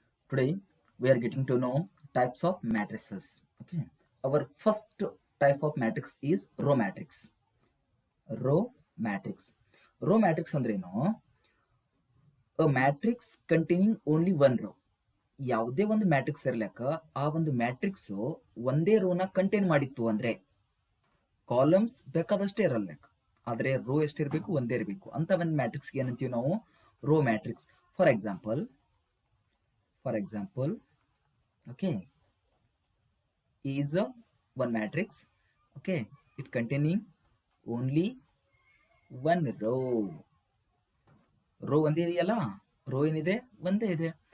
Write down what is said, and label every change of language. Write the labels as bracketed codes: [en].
[en] Today we are getting to know types of matrices. Okay. Our first type of matrix is row matrix. Row matrix. Row matrix ಅಂದ್ರೇನು? A matrix containing only one row. [kn] ಯಾವುದೇ ಒಂದು matrix ಇರ್ಲಕ್ಕ ಆ ಒಂದು matrix ಒಂದೇ ರೋನ contain ಮಾಡಿತ್ತು ಅಂದ್ರೆ columns ಬೇಕಾದಷ್ಟೇ ಇರಲ್ಲ, ಆದ್ರೆ ರೋ ಎಷ್ಟಿರಬೇಕು ಒಂದೇ ಇರಬೇಕು ಅಂತ ಒಂದು ಮ್ಯಾಟ್ರಿಕ್ಸ್ಗೆ ಏನಂತೀವಿ ನಾವು rho matrix. [en] for example, okay, is a one matrix, okay, it containing only one row [kn] ಒಂದೇ ಇದೆಯಲ್ಲ, ರೋ ಏನಿದೆ ಒಂದೇ ಇದೆ.